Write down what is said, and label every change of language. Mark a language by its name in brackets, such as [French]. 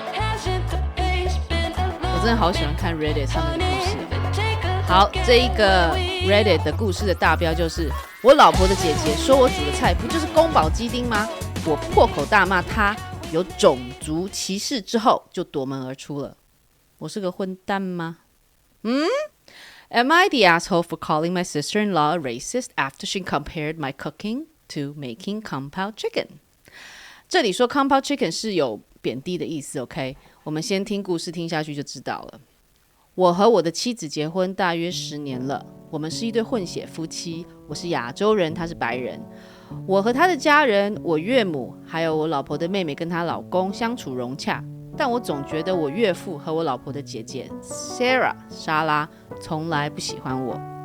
[Chinese] 我真的好喜欢看 Reddit 上面的故事。好，这一个 Reddit 的故事的大标就是我老婆的姐姐说我煮的菜不就是宫保鸡丁吗？我破口大骂她有种族歧视之后就夺门而出了。我是个混蛋吗？ [English] Am I the asshole for calling my sister-in-law a racist after she compared my cooking to making kung pao chicken？ [Chinese] 这里说 kung pao chicken 是有贬低的意思 ，OK？ 我们先听故事听下去就知道了。我和我的妻子结婚大约10年了，我们是一对混血夫妻，我是亚洲人，他是白人。我和他的家人，我岳母，还有我老婆的妹妹跟她老公相处融洽，但我总觉得我岳父和我老婆的姐姐 Sarah 莎拉从来不喜欢我。